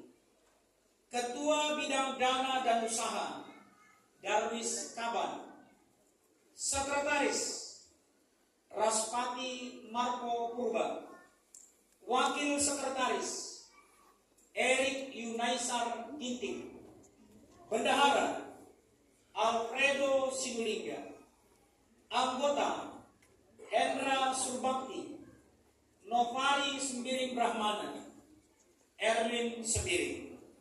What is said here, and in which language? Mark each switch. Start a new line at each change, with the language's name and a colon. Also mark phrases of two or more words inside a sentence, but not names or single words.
Indonesian: Ketua Bidang Dana dan Usaha Darwis Kaban. Sekretaris Raspati Marco Purba. Wakil Sekretaris Erik Yunaisar Ginting. Bendahara Alfredo Sinulinga. Anggota Hendra Surbakti. Novari Sembiring Brahmana. Erwin Sembiring.